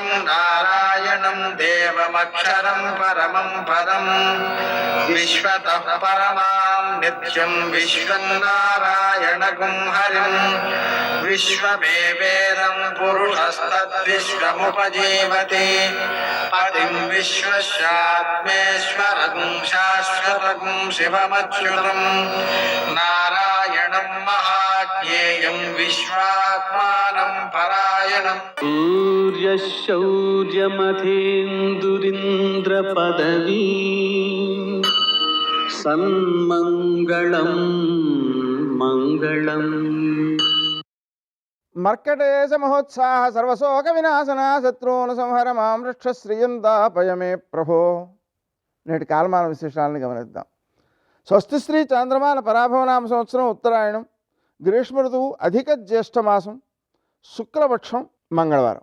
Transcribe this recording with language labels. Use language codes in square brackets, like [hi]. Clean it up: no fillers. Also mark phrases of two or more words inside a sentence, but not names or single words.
[sa] नारायणं देवमक्षरं परमं पदं विश्वतः परमां नित्यं विश्वं नारायणगुं हरिं विश्वमेवेदं पुरुषस्तद्विश्वमुपजीवति पतिं विश्वस्यात्मेश्वरगुं शाश्वतगुं शिवमच्युतं नारायणं महाज्ञेयं विश्वात्मानं परायणम् सूर्यशौर्यमथेन्दुरिन्द्रपदवी सन्मङ्गलं मङ्गलम् మర్కటేశ మహోత్సాహ సర్వశోక వినాశన శత్రువును సంహర మాం రక్షశ్రియం దాపయమే ప్రభో. [te] నేటి కాలమాన విశేషాలను గమనిద్దాం. స్వస్తి శ్రీ చాంద్రమాన పరాభవనామ సంవత్సరం ఉత్తరాయణం, గ్రీష్మ ఋతువు, అధిక జ్యేష్ఠమాసం, శుక్లపక్షం, మంగళవారం.